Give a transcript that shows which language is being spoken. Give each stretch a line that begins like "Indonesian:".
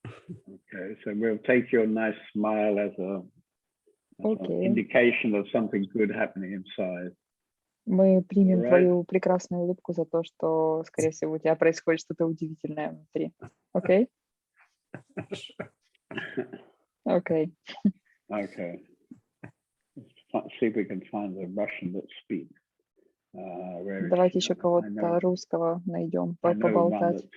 English: Okay, so we'll take your nice smile as an indication of something good happening inside.
Russian: Мы примем твою прекрасную улыбку за то, что, скорее всего, у тебя происходит что-то удивительное внутри. Окей? Окей.
English: Okay. Let's see if we can find a Russian that speaks.
Russian: Давайте еще кого-то русского найдем, поболтать.